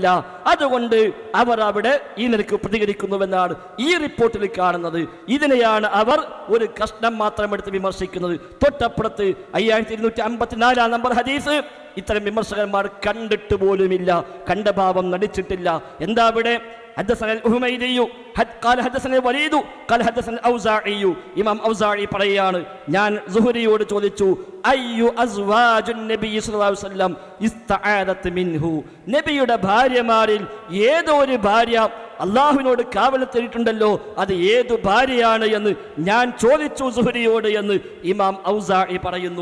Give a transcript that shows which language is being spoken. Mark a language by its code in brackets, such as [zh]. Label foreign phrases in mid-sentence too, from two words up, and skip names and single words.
[ml] അതുകൊണ്ട് അവർ അവിടെ ഈ നിലയ്ക്ക് പ്രതികരിക്കുന്നുവെന്നാണ് ഈ റിപ്പോർട്ടിൽ കാണുന്നത്. ഇതിനെയാണ് അവർ ഒരു കഷ്ണം മാത്രം എടുത്ത് വിമർശിക്കുന്നത്. തൊട്ടപ്പുറത്ത് 5254 നമ്പർ ഹദീസ് ഇത്തരം വിമർശകന്മാർ കണ്ടിട്ട് പോലുമില്ല, കണ്ട ഭാവം നടിച്ചിട്ടില്ല. എന്താ അവിടെ? [ar] حدثنا الحميدي قال حدثنا الوليد قال حدثنا الأوزاعي [ml] ഇമാം ഔസാഇ പറയാണ് ഞാൻ സുഹരിയോട് ചോദിച്ചു [ar] أي أزواج النبي صلى الله عليه وسلم استعاذت منه [ml] നബിയുടെ ഭാര്യമാരിൽ ഏതോ ഒരു ഭാര്യ അള്ളാഹുവിനോട് കാവൽ തേടിയിട്ടുണ്ടല്ലോ അത് ഏതു ഭാര്യയാണ് എന്ന് ഞാൻ ചോദിച്ചു സുഹരിയോട് എന്ന് ഇമാം ഔസാഇ പറയുന്നു.